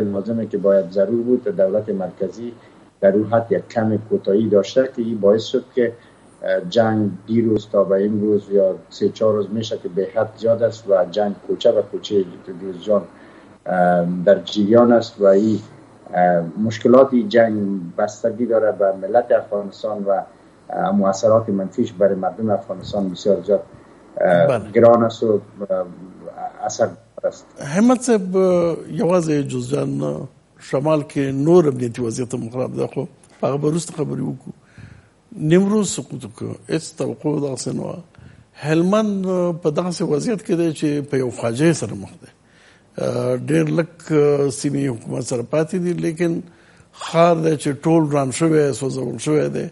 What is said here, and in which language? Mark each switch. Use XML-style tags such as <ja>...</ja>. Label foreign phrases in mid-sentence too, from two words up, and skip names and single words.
<fa>لازمه که باید ضرور بود دولت مرکزی در اون حد یک کم کوتاهی داشته که این باعث شد که جنگ دیروز تا به امروز یا 3-4 روز میشه که به حد زیاد است و جنگ کوچه و کوچه جوزجان در جریان است و این مشکلاتی جنگ بستگی داره به ملت افغانستان و مؤثرات منفیش برای مردم افغانستان بسیار زیاد گران است و اثر است.</fa> <ps>همت صاحب یوازې جوزجان شمال کې نور امنیتي وضعیت مخرب ده، خو هغه به وروسته خبرې وکړو. نیمروز سقوط وکړ، هېڅ توقع دغسې نه وه. هلمند په دغسې وضعیت کې دی چې په یو فاجعې سره مخ دی. ډېر لږ سیمې حکومت سره پاتې دي، لیکن ښار دی چې ټول وران شوی سوځول شوی دی.</ps>